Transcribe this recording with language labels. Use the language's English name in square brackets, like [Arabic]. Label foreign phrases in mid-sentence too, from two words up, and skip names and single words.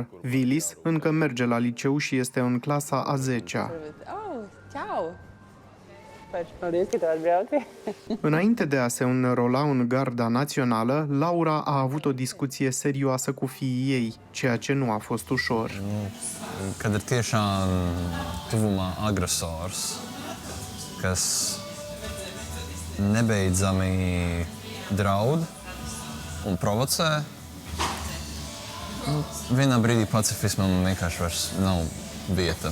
[Romanian] Vilis încă merge la liceu și este în clasa a 10-a. Înainte de a se înrola în Garda Națională, Laura a avut o discuție serioasă cu fiii ei, ceea ce nu a fost ușor. [Latvian] Kad ir tiešām tuvumā agresors, kas nebeidzami draud un provocē, vienā brīdī pacifismam vienkārši vairs nav vieta.